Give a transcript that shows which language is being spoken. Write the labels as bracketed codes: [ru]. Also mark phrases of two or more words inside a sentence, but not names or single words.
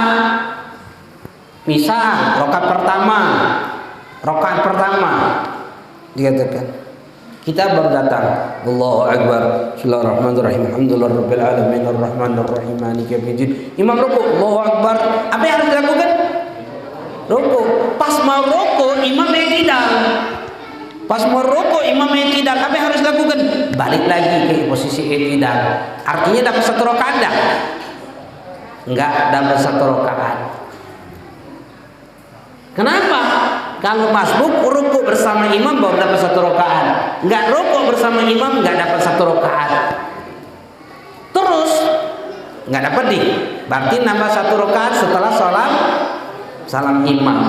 [id] Misal rakaat pertama dikatakan kita baru datang, [ar] الله أكبر، بسم الله الرحمن الرحيم، الحمد لله رب العالمين، الرحمن الرحيم، مالك يوم الدين. [id] Imam ruku, [ar] الله أكبر. [id] Apa yang harus dilakukan? Ruku. Pas mau ruku, imam i'tidal. Pas mau ruku, imam i'tidal. Apa yang harus dilakukan? Balik lagi ke posisi i'tidal. Artinya dapat 1 rakaat enggak? Enggak dapat 1 rakaat. Kenapa? Kalau masbuk ruku bersama imam baru dapat 1 rakaat. Enggak ruku bersama imam enggak dapat 1 rakaat. Terus enggak dapat berarti nambah 1 rakaat setelah salam imam.